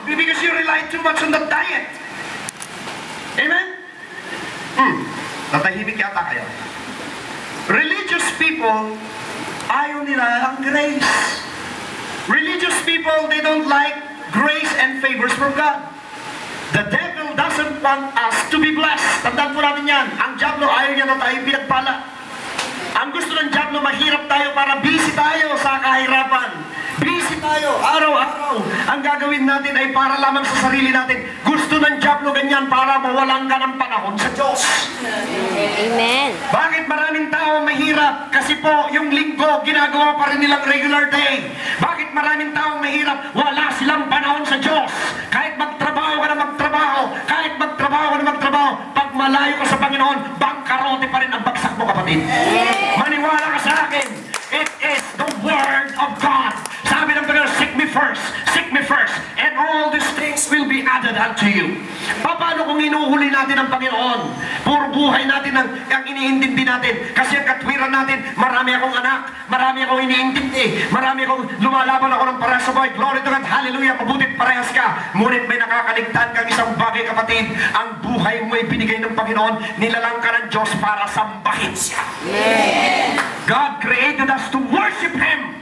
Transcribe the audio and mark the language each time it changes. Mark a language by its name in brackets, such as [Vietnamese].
[English] Because you rely too much on the diet. Amen? [Filipino] Natahimik yata kayo. [English] Religious people, [Filipino] ayaw nila ang grace. [English] Religious people, they don't like grace and favors from God. The devil doesn't want us to be blessed. [Filipino] Tandaan po natin yan. Ang diablo ayaw niya na tayo pinagpala. Ang gusto ng diablo, mahirap tayo para busy tayo sa kahirapan. Busy tayo, araw-araw. Ang gagawin natin ay para lamang sa sarili natin. Gusto ng diablo ganyan para mawalan ka ng panahon sa Diyos. Amen. Bakit maraming tao mahirap? Kasi po, yung linggo, ginagawa pa rin nilang regular day. Bakit maraming tao mahirap? Wala silang panahon sa Diyos. Kahit magtrabaho ka na magtrabaho, kahit magtrabaho ka na magtrabaho, pag malayo ka sa Panginoon, bangkarote pa rin ang bagsak mo, kapatid. Maniwala ka sa akin. [English] It is the Word of God. [Filipino] Sabi ng Panginoon, [English] seek me first, and all these things will be added unto you. [Filipino] Paano kung inuhuli natin ang Panginoon? Puro buhay natin ang iniintindi natin. Kasi ang katwiran natin, marami akong anak, marami akong iniintindi, marami akong lumalaban ako ng parehas sa buhay. [English] Glory to God, [Filipino] hallelujah, mabutit parehas ka. Ngunit may nakakaligtaan kang isang bagay, kapatid. Ang buhay mo ay binigay ng Panginoon, nilalang ka ng Diyos para sambahin siya. Amen. [English] God created us to worship Him.